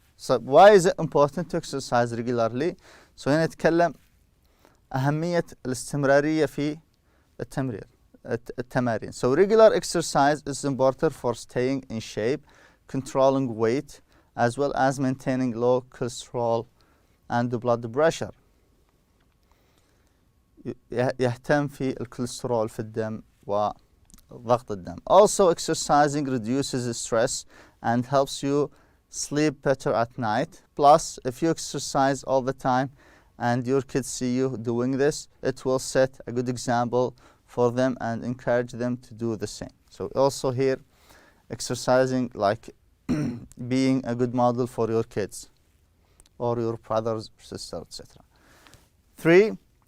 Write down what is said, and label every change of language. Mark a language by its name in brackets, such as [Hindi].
[English] So why is it important to exercise regularly? [Arabic] So هنا نتكلم أهمية الاستمرارية في التمارين. [English] So regular exercise is important for staying in shape, controlling weight, as well as maintaining low cholesterol and blood pressure. [Arabic] يهتم في الكوليسترول في الدم وضغط الدم. [English] Also, exercising reduces stress and helps you sleep better at night. Plus, if you exercise all the time and your kids see you doing this, it will set a good example for them and encourage them to do the same. So also here, exercising, like being a good model for your kids or your brothers, sisters, etc. 3.